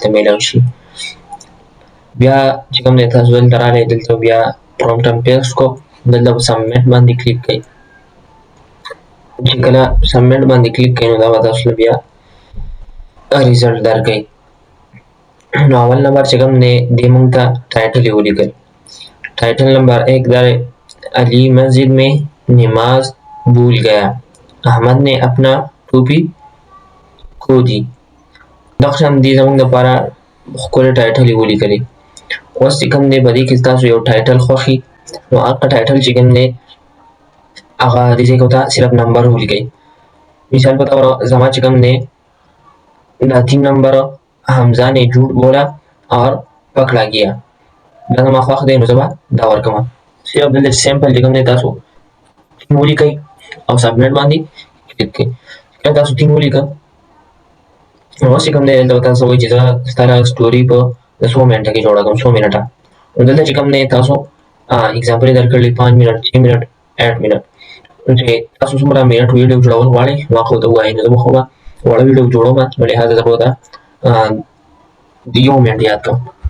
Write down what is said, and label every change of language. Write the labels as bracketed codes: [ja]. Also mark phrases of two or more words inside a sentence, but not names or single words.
[ps] میلاو شي بیا چې کوم دی تاسو دلته راغلی دلته بیا پرومپټ هم پیسټ کو دلته په سبمیټ باندې کلیک کړئ چې کله سبمیټ باندې کلیک کړئ نو دا به تاسو بیا ریزلټ درکړي نو اول نمبر چې کوم دی دې موږ ته ټایټل یې ولیکل ټایټل نمبر 1 دا [ur] علی مسجد میں نماز بھول گیا احمد نے اپنا ٹوپی کھو دی [ps] دغه دې زموږ لپاره خپل ټایټل یې ولیکلی اوس چې کوم دی په دې کې تاسو یو ټایټل خوښي نو هغه ټایټل چې کوم دی هغه دې ځای کې صرف نمبر ولیکئ مثال په تور زما چې کوم دی دا 3 نمبر [ur] حمزہ نے جھوٹ بولا اور پکڑا گیا [ps] دا زما خوښ دی نو زما دا ورکوم صرف دلته سیمپل چې کوم دی تاسو ولیکئ او سبمیټ باندې کلیک کړئ کله تاسو 3 ولیکئ نو چې کوم دی دلته تاسو وایي چې دا ستاره سټوري په 100 منټه کې جوړه کوم 100 منټه دلته چې کوم دی تاسو एग्जांपल درکړل 5 منټ 6 منټ 8 منټ چې تاسو څومره منټ ویډیو جوړول غواړئ نو خو ته وایي نو خو وړ ویډیو جوړوم نو لهدا زه به دیو منټ یاد کوم